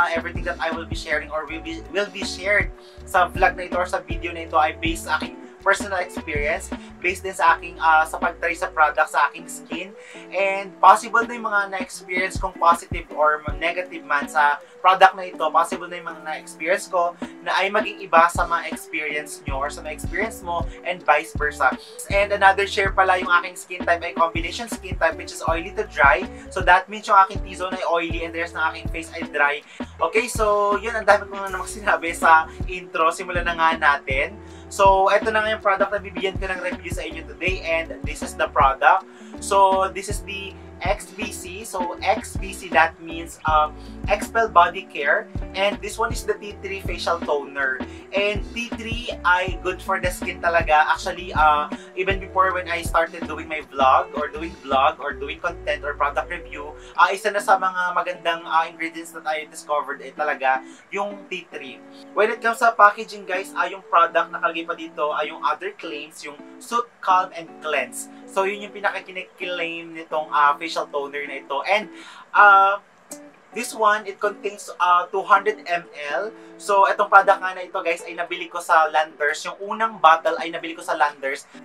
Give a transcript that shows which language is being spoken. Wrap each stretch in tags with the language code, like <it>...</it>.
<tl>Everything that I will be sharing or will be shared sa vlog na ito or sa video na ito ay based sa aking personal experience, based din sa aking sa pag-try sa product sa aking skin, and possible na yung mga na-experience kong positive or negative man sa product na ito, possible na yung mga na-experience ko na ay maging iba sa mga experience nyo or sa mga experience mo, and vice versa.</tl> <en>And another share pala, yung aking skin type ay combination skin type, which is oily to dry. So that means yung aking T-zone ay oily and the rest ng aking face ay dry.</en> <tl>Okay, so yun, ang dami ko na namang sinabi sa intro. Simulan na nga natin. So, ito na nga yung product na bibigyan ko ng review sa inyo today, and this is the product.</tl> <en>So, this is the XBC. So, XBC, that means Expel Body Care. And this one is the T3 Facial Toner. And T3 ay good for the skin talaga. Actually, even before when I started doing my vlog or doing content or product review, isa na sa mga magandang ingredients that I discovered ay talaga yung T3.</en> <tl>When it comes sa packaging guys, yung product nakalagay pa dito ay yung other claims, yung Soothe, Calm, and Cleanse. So, yun yung pinaka-claim nitong facial toner na ito.</tl> <en>And, this one, it contains 200 ml.</en> <tl>So, itong product nga na ito, guys, ay nabili ko sa Landers. Yung unang bottle ay nabili ko sa Landers.</tl>